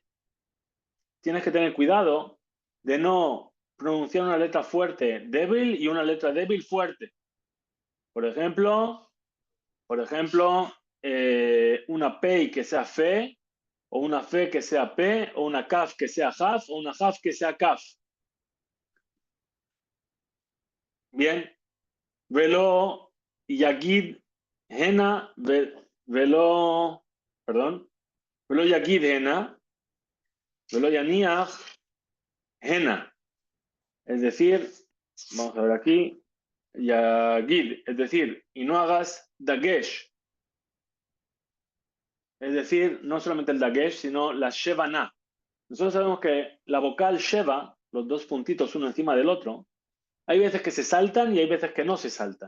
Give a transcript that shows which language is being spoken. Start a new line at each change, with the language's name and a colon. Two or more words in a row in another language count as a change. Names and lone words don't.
Spanish: Tienes que tener cuidado de no pronunciar una letra fuerte débil y una letra débil fuerte. Por ejemplo, una P que sea fe, o una fe que sea P, o una Kaf que sea Haf, o una Haf que sea Kaf. Bien.
Hebrew: ולא יגיד הנה, ולא, perdón, ולא יגיד הנה, ולא יניח הנה.
Spanish: Es decir, vamos a ver aquí, Yagid, es decir, y no hagas Dagesh. Es decir, no solamente el Dagesh, sino la Shevana. Nosotros sabemos que la vocal Sheva, los dos puntitos uno encima del otro, hay veces que se saltan y hay veces que no se saltan.